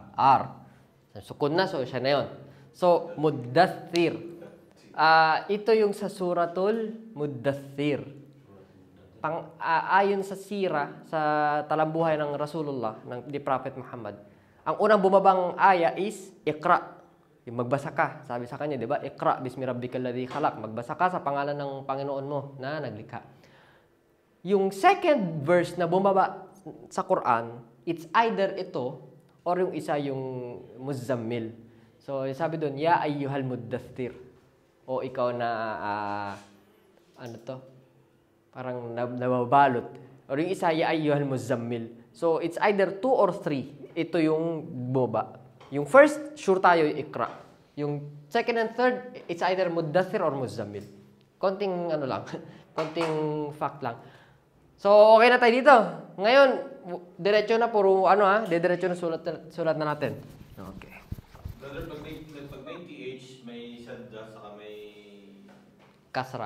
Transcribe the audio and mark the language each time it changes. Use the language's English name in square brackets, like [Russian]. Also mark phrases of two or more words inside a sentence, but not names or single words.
[Filipino] R. Sukun na, so siya na yun. So, muddathir. Ito yung sa [Arabic] سورة المدثر. [Filipino] Ayon sa sira, sa talambuhay ng Rasulullah, ni Prophet Muhammad, ang unang bumabang aya is, Iqra. Yung magbasa ka. Sabi sa kanya, di ba? [Arabic] اقرأ باسم ربك الذي خلق. [Filipino] Magbasa ka sa pangalan ng Panginoon mo na naglikha. Yung [English] second verse [Filipino] na bumaba sa Quran, [English] it's either [Filipino] ito or yung isa yung Muzzammil. So, sabi doon, [Arabic] يا أيها المدثر. [Filipino] O ikaw na, parang nababalot. Or yung isa, [Arabic] يا أيها المزمل. [English] So, it's either 2 or 3. [Filipino] Ito yung boba. Yung first, sure tayo yung ikra. [English] Yung second and third, it's either muddathir or muzzammil. [Filipino] Konting konting fact lang. So, okay na tayo dito. Ngayon, diretso na, diretso na sulat na natin. Okay. Brother, pag may TH, may shadda, saka may Kasra.